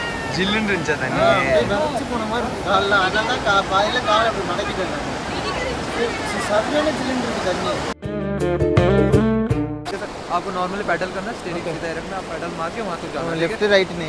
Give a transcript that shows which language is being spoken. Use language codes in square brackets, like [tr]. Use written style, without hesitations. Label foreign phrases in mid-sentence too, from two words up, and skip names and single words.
[ta] ஜில்லுன்னு இருந்துச்சா தண்ணி? நினச்சி போன மாதிரி இருக்கு காலில். அதெல்லாம் பாதியில் காலை அப்படி மடக்கிட்டேன். சரியான ஜில்லுன்னு இருக்கு தண்ணி. [hi] आपको [en] normally pedal [hi] करना, स्टीयरिंग की तरफ में आप पैडल मार के वहाँ तक जाना। [en] left right [hi] नहीं,